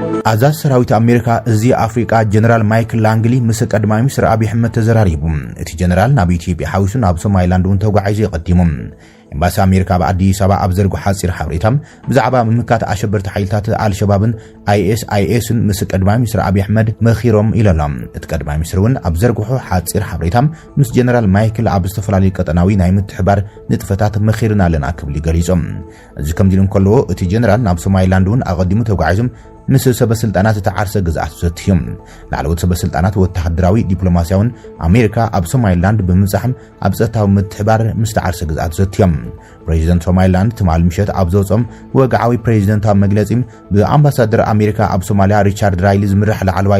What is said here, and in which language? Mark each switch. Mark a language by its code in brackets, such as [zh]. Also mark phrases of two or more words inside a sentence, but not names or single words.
[ti] አዛዝ ሰራዊት አሜሪካ እዚ አፍሪካ ጀነራል ማይክል ላንግሊ ምስ ቀዳማይ ሚኒስትር አብይ አሕመድ ተዘራሪቡ እቲ ጀነራል ናብ ኢትዮጵያ ሓዊሱ ናብ ሶማሊላንድ እውን ተጓዒዙ ይቀዲሙ ኤምባሲ አሜሪካ በአዲስ አበባ ኣብ ዘርጉ ሓፂር ሓበሬታም ብዛዕባ ምምካት አሸበርቲ ሓይልታት አልሸባብን አይኤስን ምስ ቀዳማይ ሚኒስትር አብይ አሕመድ መኺሮም ኢሎም እቲ ቀዳማይ ሚኒስትር እውን ኣብ ዘርጉ ሓፂር ሓበሬታም ምስ ጀነራል ማይክል ኣብ ዝተፈላለዩ ቀጠናዊ ናይ ምትሕባር ንጥፈታት መኺርና ኣለና ክብል ገሊጾም እዚ ከም ዲሉም ከለዎ እቲ ጀነራል ናብ ሶማሊላንድ እውን ኣቀዲሙ ተጓዒዙ ምስ ሰበስልጣናት ተዓርሰ ግዛት ዘትዮም ላዕለዎት ሰበስልጣናት ወታደራዊ ዲፕሎማሲያውን አሜሪካ ኣብ ሶማሊላንድ ብምጻሕም ኣብ ጸጥታዊ ምትሕባር ምስ ተዓርሰ ግዛት ዘትዮም ፕሬዚደንት ሶማሊላንድ ትማል ምሸት ኣብ ዘውጾም ወግዓዊ ፕሬዚደንታዊ መግለጺ ብአምባሳደር አሜሪካ ኣብ ሶማሊያ ሪቻርድ ራይሊ ዝምራሕ ላዕለዋይ